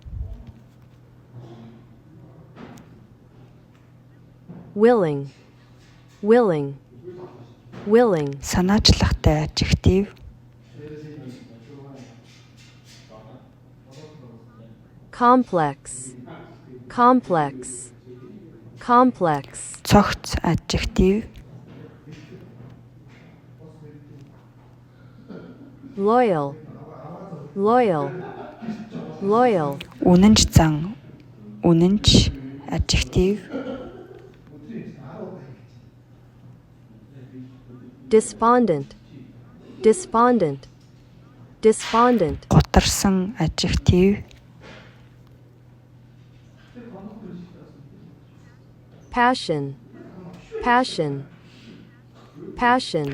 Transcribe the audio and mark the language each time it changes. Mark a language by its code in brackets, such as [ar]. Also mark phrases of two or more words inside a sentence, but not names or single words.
[en] willing, willing, willing, [mn] Санаачлахтай adjective. [en] complex, complex, complex, [mn] Цогц adjective. [en] loyal, loyal, loyal, [mn] Үнэнч зан. Үнэнч adjective. [en] despondent, despondent, despondent, [mn] Гутарсан adjective. [en] passion, passion, passion,